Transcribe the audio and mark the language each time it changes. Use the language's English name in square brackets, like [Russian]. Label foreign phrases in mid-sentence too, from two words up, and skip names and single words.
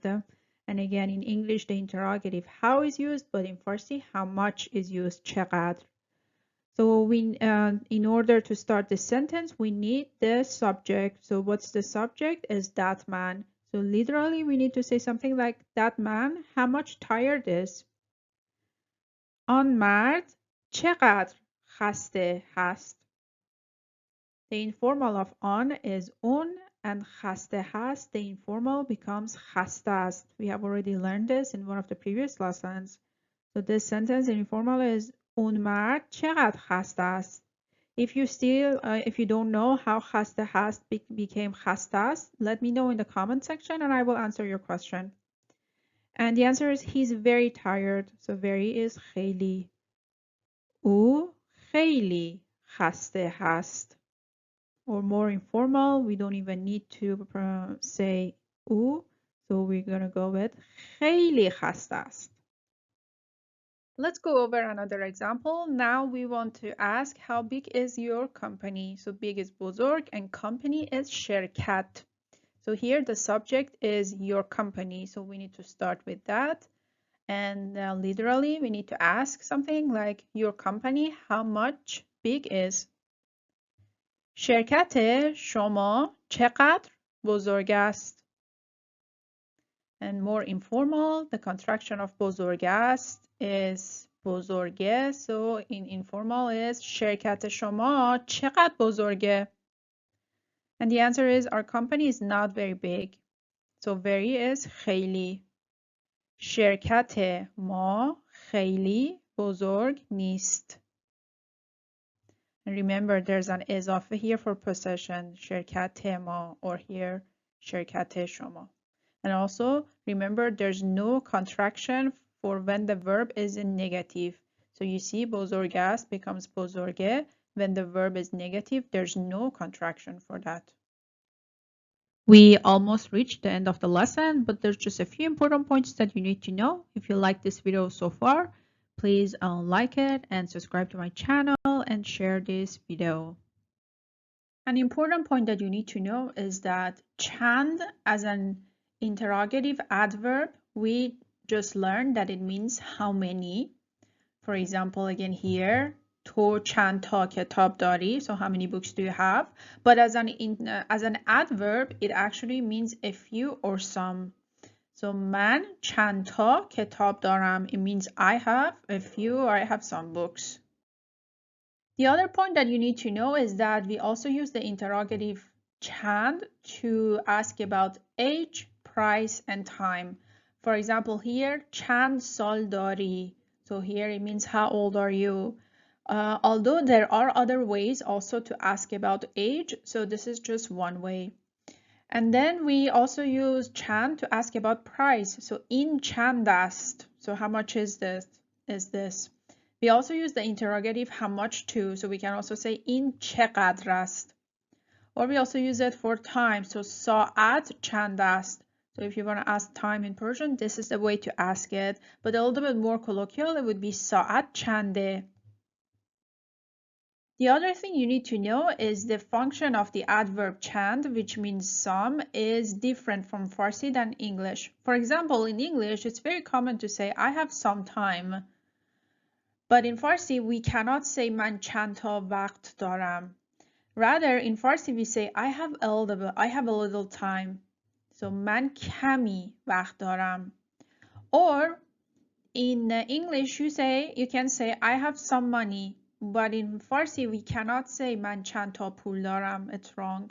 [English] And again, in English, the interrogative how is used, but in Farsi, how much is used, چقدر. So we, in order to start the sentence, we need the subject. So what's the subject? Is that man. So literally, we need to say something like that man, how much tired is. [Persian] آن مرد چقدر خسته هست. [English] The informal of on is un and [Persian] خسته هست. [English] The informal becomes [Persian] خسته است. [English] We have already learned this in one of the previous lessons. So this sentence in informal is [Persian] اون مرد چقدر خسته است. [English] If you don't know how [Persian] خسته هست [English] became [Persian] خسته است, [English] let me know in the comment section and I will answer your question. And the answer is he's very tired. So very is [Persian] خیلی. او خیلی خسته هست. [English] Or more informal, we don't even need to say او. So we're going to go with [Persian] خیلی خسته است. [English] Let's go over another example. Now we want to ask how big is your company? So big is بزرگ and company is شرکت. So here the subject is your company. So we need to start with that. And literally we need to ask something like your company, how much big is? [Persian] شرکت شما چقدر بزرگ است؟ [English] And more informal, the contraction of [Persian] بزرگ است [English] is بزرگه. So in informal is [Persian] شرکت شما چقدر بزرگه؟ [English] And the answer is our company is not very big. So very is [Persian] خیلی. شرکت ما خیلی بزرگ نیست. [English] And remember, there's an اضافه here for possession, [Persian] شرکت ما, [English] or here, [Persian] شرکت شما. [English] And also, remember, there's no contraction for when the verb is in negative. So you see, [Persian] بزرگ است becomes بزرگه. [English] When the verb is negative, there's no contraction for that. We almost reached the end of the lesson, but there's just a few important points that you need to know. If you like this video so far, please like it and subscribe to my channel and share this video. An important point that you need to know is that چند as an interrogative adverb, we just learned that it means how many. For example, again here, [Persian] تو چند تا کتاب داری? [English] So how many books do you have? But as an adverb, it actually means a few or some. [Persian] So من چند تا کتاب دارم. [English] It means I have a few or I have some books. The other point that you need to know is that we also use the interrogative چند to ask about age, price, and time. For example, here [Persian] چند سال داری? [English] So here it means how old are you? Although there are other ways also to ask about age, so this is just one way. And then we also use چند to ask about price. [Persian] So این چند است? [English] So how much is this? We also use the interrogative how much too. So we can also say [Persian] این چقدر است? [English] Or we also use it for time. [Persian] So ساعت چند است? [English] So if you want to ask time in Persian, this is the way to ask it. But a little bit more colloquial, it would be [Persian] ساعت چنده? [English] The other thing you need to know is the function of the adverb چند, which means some, is different from Farsi than English. For example, in English, it's very common to say, I have some time. But in Farsi, we cannot say [Persian] من چند تا وقت دارم. [English] Rather, in Farsi, we say, I have a little time. [Persian] So من کمی وقت دارم. [English] Or in English, you can say, I have some money. But in Farsi, we cannot say [Persian] من چند تا پول دارم. [English] It's wrong.